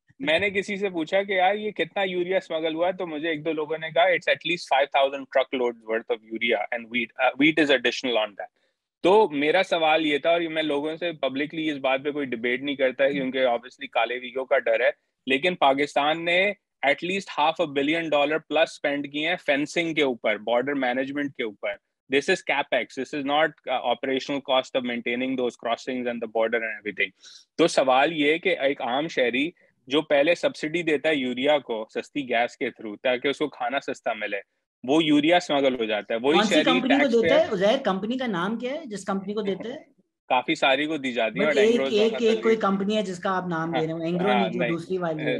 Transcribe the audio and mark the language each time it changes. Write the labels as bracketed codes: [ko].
[ur] میں نے کسی سے پوچھا کہ یار یہ کتنا یوریا اسمگل ہوا, تو مجھے 1-2 لوگوں نے کہا [en] It's at least 5000 truck load worth of urea and wheat is additional on that. [ur] تو میرا سوال یہ تھا, اور میں لوگوں سے پبلکلی اس بات پہ کوئی ڈبیٹ نہیں کرتا ہے کیونکہ آبویسلی کالے ویگو کا ڈر ہے, لیکن پاکستان نے at least $500 billion plus spend کیے ہیں فینسنگ کے اوپر, بارڈر مینجمنٹ کے اوپر. [en] This is CapEx. This is not operational cost of maintaining those crossings and the border and everything. [ur] تو سوال یہ کہ ایک عام شہری جو پہلے سبسڈی دیتا ہے یوریا کو سستی گیس کے تھرو تاکہ اس کو کھانا سستا ملے, وہ یوریا اسمگل ہو جاتا ہے. وہی شہری کمپنی کو دیتا ہے. عزیر کمپنی کا نام کیا ہے جس کمپنی کو دیتے ہیں؟ کافی ساری کو دی جاتی ہے. ایک کوئی کمپنی ہے جس کا آپ نام دے رہے ہیں, اینگرو نہیں, جو دوسری والی